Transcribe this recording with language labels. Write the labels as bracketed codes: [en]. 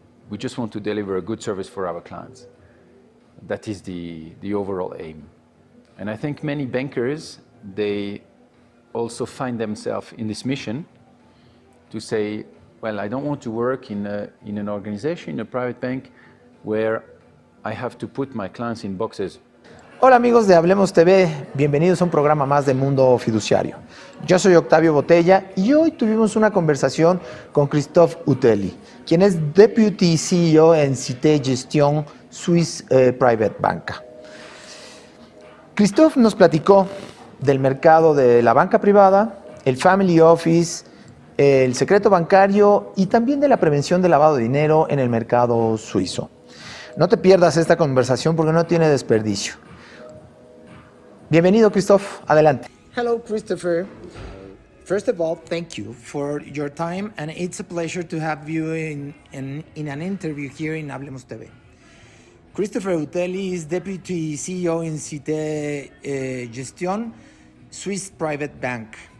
[en] We just want to deliver a good service for our clients. That is the overall aim. And I think many bankers, they also find themselves in this mission to say, well, I don't want to work in an organization, in a private bank, where I have to put my clients in boxes. [es] Hola amigos de Hablemos TV, bienvenidos a un programa más de Mundo Fiduciario. Yo soy Octavio Botella y hoy tuvimos una conversación con Christophe Utelli, quien es Deputy CEO en Cite Gestion, Swiss Private Banca. Christophe nos platicó del mercado de la banca privada, el Family Office, el secreto bancario y también de la prevención del lavado de dinero en el mercado suizo. No te pierdas esta conversación porque no tiene desperdicio. Bienvenido, Christophe. Adelante. [en] Hello, Christopher. First of all, thank you for your time, and it's a pleasure to have you in an interview here in Hablemos TV. Christophe Utelli is Deputy CEO in Cite Gestion, Swiss Private Bank.